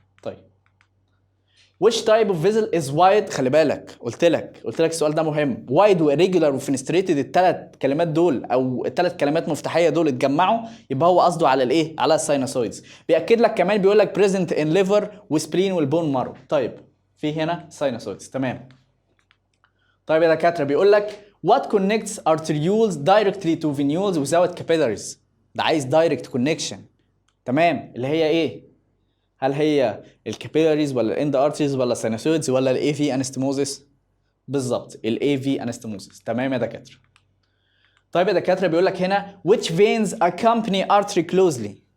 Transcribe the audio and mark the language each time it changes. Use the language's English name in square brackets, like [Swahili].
[Arabic] طيب [English] which type of vessel is wide. [Arabic] خلي بالك قلت لك السؤال ده مهم. wide وirregular وفينستريتد، الثلاث كلمات دول او الثلاث كلمات مفتاحيه دول اتجمعوا يبقى هو قصده على الايه؟ على الساينوسويدز. بياكد لك كمان بيقول لك [English] present in liver [Arabic] وسبلين والبون مارو. طيب في هنا ساينوسويدز. تمام. طيب يا دكاتره بيقول لك [English] what connects arterioles directly to venules without capillaries. [Arabic] ده عايز [English] direct connection. [Arabic] تمام اللي هي ايه؟ هل هي الكابيلاريز ولا الاند ارتريز ولا السينوسويدز ولا الاي في انستموزيس؟ بالظبط الاي في انستموزس. تمام يا دكاتره. طيب يا دكاتره بيقول لك هنا [English] which veins accompany artery closely.